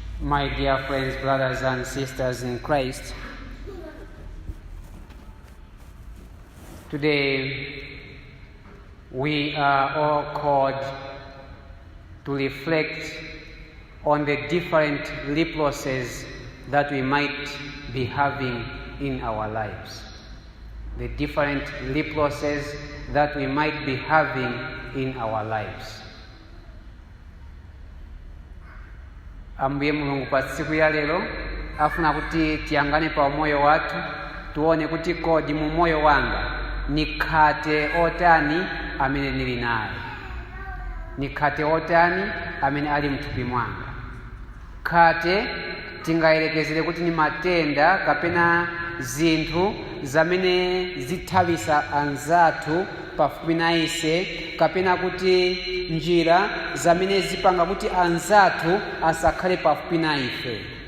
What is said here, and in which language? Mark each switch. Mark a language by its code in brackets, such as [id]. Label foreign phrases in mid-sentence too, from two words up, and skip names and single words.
[en] My dear friends, brothers and sisters in Christ, today we are all called to reflect on the different leprosies that we might be having in our lives. The different leprosies that we might be having in our lives. [ny] Ambuye Mulungu pa siku ya lero afuna kuti tiyangane pa moyo watu tuone kuti kodi mu moyo wanga nikhate otani amene nili naye, nikhate otani amene ali mthupi mwanga, khate tingayerekezere kuti ni matenda kapena zinthu zamene zithavisa anzathu pafupi na ise, kapena kuti njira zamene zipanga kuti anzathu asakhale pafupi na ife.